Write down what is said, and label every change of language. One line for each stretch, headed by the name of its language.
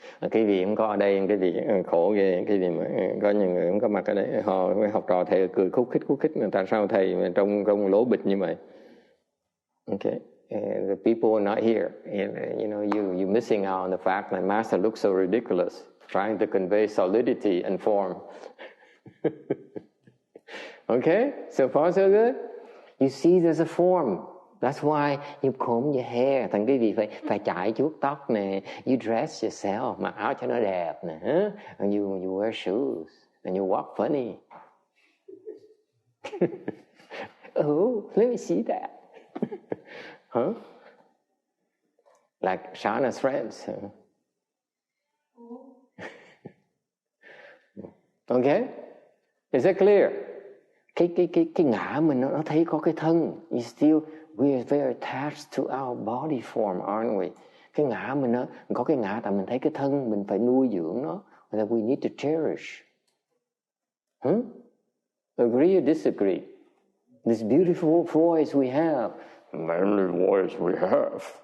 Vietnamese: Cái gì cũng có ở đây, cái gì khổ ghê, cái gì mà có nhiều người cũng có mặt ở đây, họ học trò thầy cười khúc khích, người ta sao thầy mà trong lỗ bịch như vậy?
English: Okay, the people are not here. You know, you missing out on the fact that Master looks so ridiculous, trying to convey solidity and form. Okay, so far so good. You see, there's a form. That's why you comb your hair.
Vietnamese: Thành cái gì phải chải chuốt tóc nè.
English: You dress yourself,
Vietnamese: mặc áo cho nó đẹp nè. Huh?
English: And you wear shoes and you walk funny. Oh, let me see that. Huh? Like Shana's friends. Huh? Okay? Is that clear?
Vietnamese: Cái ngã mình nó thấy có cái thân.
English: We are very attached to our body form, aren't we?
Vietnamese: Cái ngã mình nó có cái ngã tại mình thấy cái thân mình phải nuôi dưỡng nó,
English: that we need to cherish. Agree or disagree? This beautiful voice we have, manly voice we have.